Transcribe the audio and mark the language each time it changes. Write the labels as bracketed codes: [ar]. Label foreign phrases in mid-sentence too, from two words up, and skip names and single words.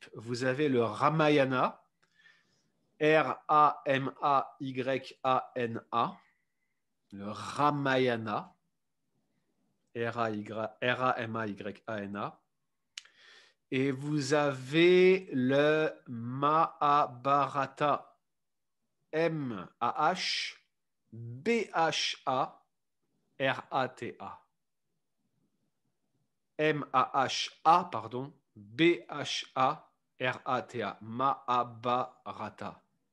[fr] Vous avez le Ramayana, R-A-M-A-Y-A-N-A, le Ramayana, R-A-M-A-Y-A-N-A, et vous avez le Mahabharata, M-A-H-B-H-A-R-A-T-A. M-A-H-A, pardon, B-H-A-R-A-T-A, Mahabharata.